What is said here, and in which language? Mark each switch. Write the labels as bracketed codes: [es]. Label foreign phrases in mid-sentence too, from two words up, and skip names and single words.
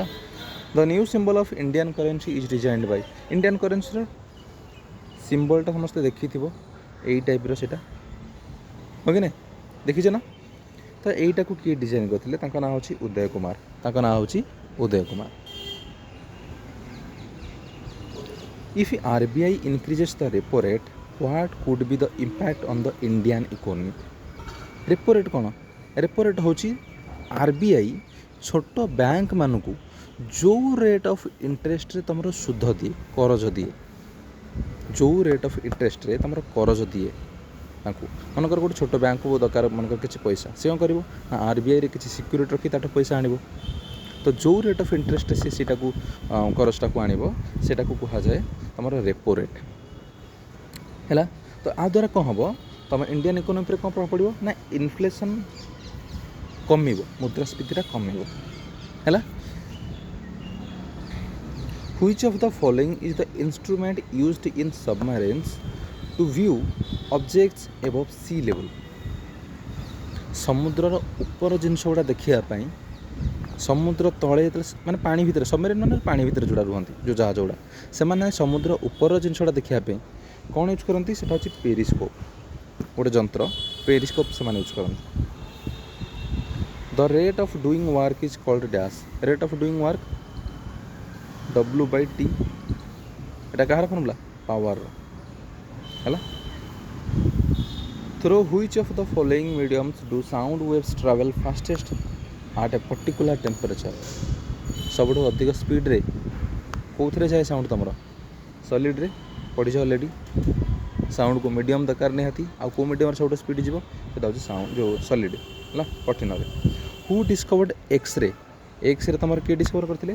[en] The new symbol of Indian currency is designed by? Indian currency [or] ସିମ୍ବଲ୍ଟା ସମସ୍ତେ ଦେଖିଥିବ, ଏଇ ଟାଇପ୍ର ସେଇଟା, ହଁ କି ନାହିଁ? ଦେଖିଛ ନା? ତ ଏଇଟାକୁ କିଏ ଡିଜାଇନ୍ କରିଥିଲେ? ତାଙ୍କ ନାଁ ହେଉଛି ଉଦୟ କୁମାର, ତାଙ୍କ ନାଁ ହେଉଛି ଉଦୟ କୁମାର। [en] If RBI increases the repo rate, what could be the impact on the Indian economy? repo rate [or] କ'ଣ? [en] repo rate [or] ହେଉଛି RBI ଛୋଟ ବ୍ୟାଙ୍କ ମାନଙ୍କୁ ଯେଉଁ [en] rate of interest [or] ତୁମର ସୁଧ ଦିଏ, କରଜ ଦିଏ, ଯେଉଁ [en] rate of interest [or] ତୁମର କରଜ ଦିଏ ତାଙ୍କୁ, ମନେକର ଗୋଟେ ଛୋଟ ବ୍ୟାଙ୍କକୁ ଦରକାର ମନେକର କିଛି ପଇସା, ସେ କ'ଣ କରିବ ନା RBIରେ କିଛି ସିକ୍ୟୁରିଟି ରଖି ତାଠୁ ପଇସା ଆଣିବ। ତ ଯେଉଁ [en] rate of interest [or] ସେ ସେଇଟାକୁ କରଜଟାକୁ ଆଣିବ, ସେଇଟାକୁ କୁହାଯାଏ ତୁମର [en] repo rate [or] ହେଲା। ତ ଆ ଦ୍ୱାରା କ'ଣ ହେବ? ତୁମ [en] Indian economy [or] ଉପରେ କ'ଣ ପ୍ରଭାବ ପଡ଼ିବ? ନା ଇନଫ୍ଲେସନ୍ କମିବ, ମୁଦ୍ରାସ୍ଫୀତିଟା କମିବ ହେଲା। [en] Which of the following is the instrument used in submarines to view objects above sea level? [or] ସମୁଦ୍ରର ଉପର ଜିନିଷ ଗୁଡ଼ା ଦେଖିବା ପାଇଁ ସମୁଦ୍ର ତଳେ ଯେତେବେଳେ ମାନେ ପାଣି ଭିତରେ, ସବମେରିନ୍ ମାନେ ପାଣି ଭିତରେ ଯେଉଁଟା ରୁହନ୍ତି, ଯେଉଁ ଜାହାଜ ଗୁଡ଼ା, ସେମାନେ ସମୁଦ୍ର ଉପର ଜିନିଷଟା ଦେଖିବା ପାଇଁ କ'ଣ ୟୁଜ୍ କରନ୍ତି? ସେଇଟା ହେଉଛି ପେରିସ୍କୋପ୍, ଗୋଟେ ଯନ୍ତ୍ର, ପେରିସ୍କୋପ୍ ସେମାନେ ୟୁଜ୍ କରନ୍ତି। [en] The rate of doing work is called dash? rate of doing work [or] W/T, এটা କାହାର ଫର୍ମୁଲା? ପାୱାରର ହେଲା। [en] Through which of the following mediums do sound waves travel fastest at a particular temperature? [or] ସବୁଠୁ ଅଧିକ ସ୍ପିଡ଼ରେ କେଉଁଥିରେ ଯାଏ ସାଉଣ୍ଡ ତୁମର? ସଲିଡ଼ରେ ପଢ଼ିଛ ଅଲରେଡ଼ି। ସାଉଣ୍ଡକୁ ମିଡ଼ିୟମ୍ ଦରକାର ନିହାତି, ଆଉ କେଉଁ ମିଡ଼ିୟମ୍ରେ ସବୁଠୁ ସ୍ପିଡ଼ ଯିବ? ସେଇଟା ହେଉଛି ସାଉଣ୍ଡ ଯେଉଁ ସଲିଡ଼ ହେଲା, କଠିନରେ। [en] Who discovered X-ray? [or] ଏକ୍ସରେ ତୁମର କିଏ ଡିସ୍କଭର କରିଥିଲେ?